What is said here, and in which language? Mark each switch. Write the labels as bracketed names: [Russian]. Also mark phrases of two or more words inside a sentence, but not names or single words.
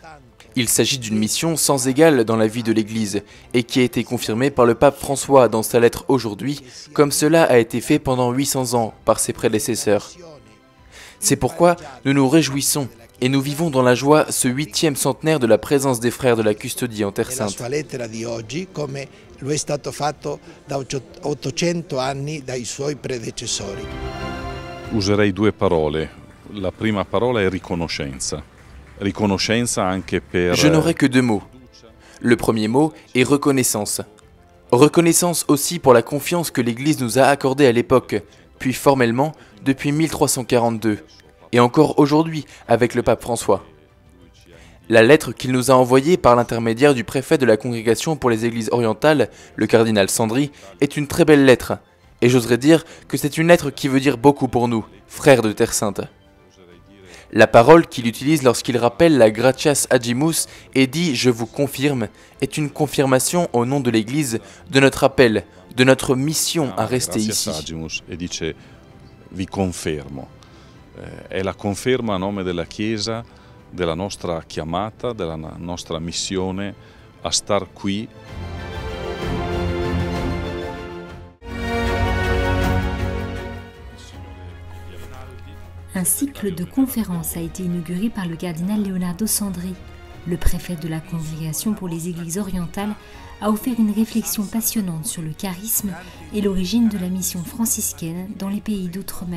[French] Il s'agit d'une mission sans égale dans la vie de l'Église et qui a été confirmée par le pape François dans sa lettre aujourd'hui, comme cela a été fait pendant 800 ans par ses prédécesseurs. C'est pourquoi nous nous réjouissons et nous vivons dans la joie ce 8e centenaire de la présence des frères de la custodie en Terre Sainte. [Italian] Userei 2 parole. La prima parola è riconoscenza. Riconoscenza anche per... [French] Je n'aurai que 2 mots. Le premier mot est reconnaissance. Reconnaissance aussi pour la confiance que l'Église nous a accordée à l'époque, puis formellement depuis 1342, et encore aujourd'hui avec le pape François. La lettre qu'il nous a envoyée par l'intermédiaire du préfet de la Congrégation pour les Églises orientales, le cardinal Sandri, est une très belle lettre, et j'oserais dire que c'est une lettre qui veut dire beaucoup pour nous, frères de Terre Sainte. La parole qu'il utilise lorsqu'il rappelle la Gratias Agimus et dit « Je vous confirme » est une confirmation au nom de l'Église de notre appel, de notre mission à rester ici. [Italian] Vi confermo. È la conferma a nome della Chiesa della nostra chiamata, della nostra missione a star qui. [French] Un cycle de conférences a été inauguré par le cardinal Leonardo Sandri. Le préfet de la Congrégation pour les Églises orientales a offert une réflexion passionnante sur le charisme et l'origine de la mission franciscaine dans les pays d'outre-mer.